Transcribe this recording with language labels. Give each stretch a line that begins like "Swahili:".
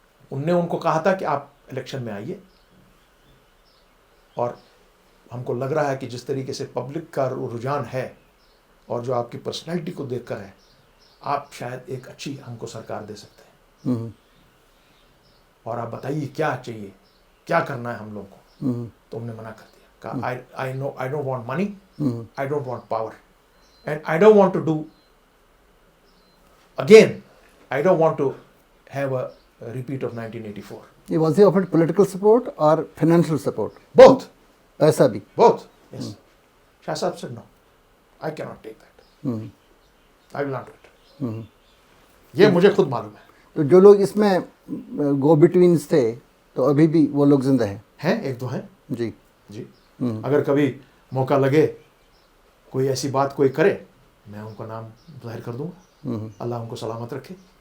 Urdu: ان نے ان کو کہا تھا کہ آپ الیکشن میں آئیے, اور ہم کو لگ رہا ہے کہ جس طریقے سے پبلک کا رجحان ہے اور جو آپ کی پرسنالٹی کو دیکھ کر ہے, آپ شاید ایک اچھی ہم کو سرکار دے سکتے ہیں. اور آپ بتائیے کیا چاہیے, کیا کرنا ہے ہم لوگوں کو. تو ہم نے منع کر دیا, کہا
English: I don't want money, I don't want power, and I don't want to do again, I don't want to have a repeat of 1984. Was he offered political support or financial support? Both.
Urdu: پیسہ بھی?
English: Both. Yes. Shah Sahib said no, I cannot take that. I will not do it.
Urdu: یہ مجھے خود معلوم ہے. تو جو لوگ اس میں گو بٹوینز تھے, تو ابھی بھی وہ لوگ زندہ ہیں؟ ایک دو ہیں. جی. اگر کبھی موقع لگے, کوئی ایسی بات کوئی کرے, میں ان کا نام ظاہر کر دوں گا. اللہ ان کو سلامت رکھے.